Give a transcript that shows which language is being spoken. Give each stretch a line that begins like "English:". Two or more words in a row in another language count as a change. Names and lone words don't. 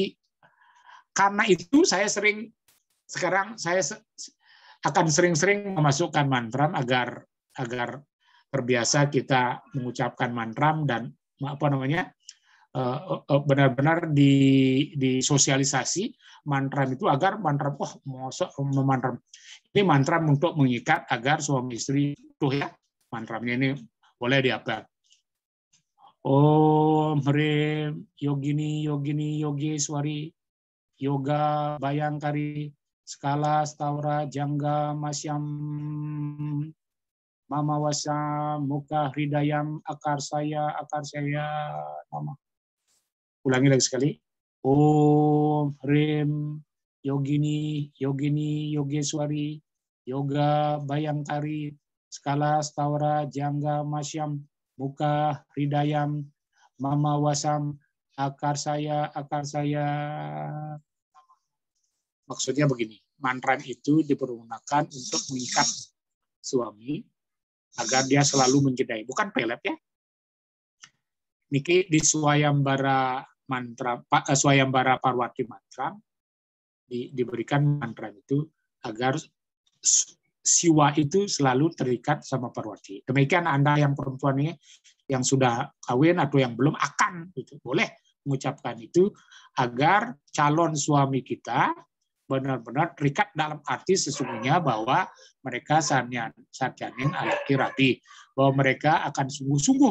Indonesian: Karena itu saya akan sering-sering memasukkan mantram agar terbiasa kita mengucapkan mantram dan benar-benar disosialisasi mantram itu, agar mantram ini mantram untuk mengikat agar suami istri tuh ya, mantramnya ini boleh dihafal.
Sanskrit: Om Hrim Yogini Yogeswari Yoga Bayangkari Skala Staura Jangga Masyam Mama Wasa Muka Hridayam Akar saya nama.
Indonesian: Ulangi lagi sekali.
Sanskrit: Om Hrim Yogini Yogeswari Yoga Bayangkari Skala Staura Jangga Masyam Muka Hridayam Mama Wasam Akar saya.
Indonesian: Maksudnya begini, mantram itu dipergunakan untuk mengikat suami agar dia selalu mencintai, bukan pelet ya. Niki di Swayambara Parwati mantram diberikan mantram itu agar siwa itu selalu terikat sama Parwati. Demikian Anda yang perempuan ini yang sudah kawin atau yang belum akan, itu boleh mengucapkan itu agar calon suami kita benar-benar terikat dalam arti sesungguhnya bahwa mereka
Balinese: satyaneng alaki rabi,
Indonesian: bahwa mereka akan sungguh-sungguh.